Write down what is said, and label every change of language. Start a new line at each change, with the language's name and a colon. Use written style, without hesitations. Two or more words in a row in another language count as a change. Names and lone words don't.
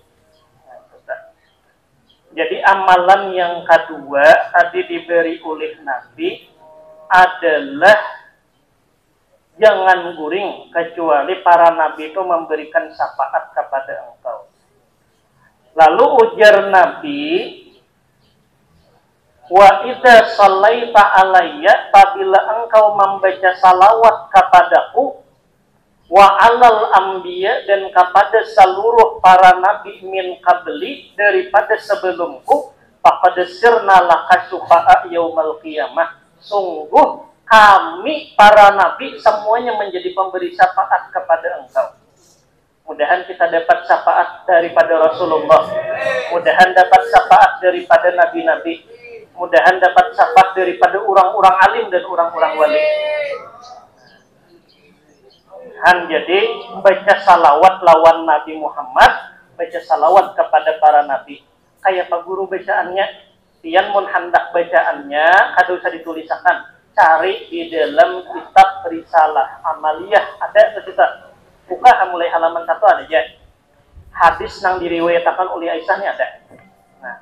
Banjar: Nah, jadi amalan yang kedua tadi diberi oleh Nabi adalah jangan guring kecuali para nabi itu memberikan syafaat kepada engkau. Lalu ujar Nabi,
Arabic: وإذا صليت علي,
Banjar: apabila engkau membaca salawat kepadaku,
Arabic: وعلى الأنبياء,
Banjar: dan kepada seluruh para nabi
Arabic: من قبلي,
Banjar: daripada sebelumku,
Arabic: فقد صرنا لك شفعاء يوم القيامة.
Banjar: Sungguh kami para nabi semuanya menjadi pemberi syafaat kepada engkau. Mudahan kita dapat syafaat daripada Rasulullah. Mudahan dapat syafaat daripada nabi-nabi. Mudahan dapat syafaat daripada orang-orang alim dan orang-orang wali. Jadi baca salawat lawan Nabi Muhammad, baca salawat kepada para nabi. Kayak Pak Guru bacaannya, pian mun hendak bacaannya, kada usah ditulisakan. Cari di dalam kitab Risalah Amaliyah, ada cerita. Buka mulai halaman 1 ada aja. Hadis nang diriwayatkan oleh Aisyah ini ada.